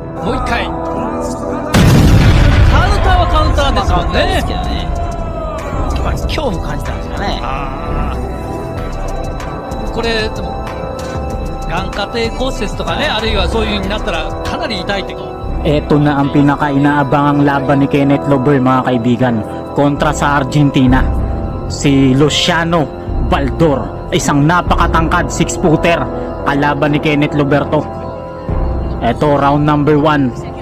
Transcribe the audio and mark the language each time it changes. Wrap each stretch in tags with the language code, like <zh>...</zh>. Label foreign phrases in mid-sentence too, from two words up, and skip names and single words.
<ja>もう一回。カウンターはカウンターですもんね。やっぱり恐怖感じたんですかね。これ、でも眼下底骨折とかね、あるいはそういう風になったらかなり痛いってこと。</ja> <tl>Ito na ang pinaka-inaabangang laban ni Kenneth Lover, mga kaibigan, kontra sa Argentina. Si Luciano Baldor, isang napakatangkad 6-footer, kalaban ni Kenneth Loberto. Ito, round number 1.</tl>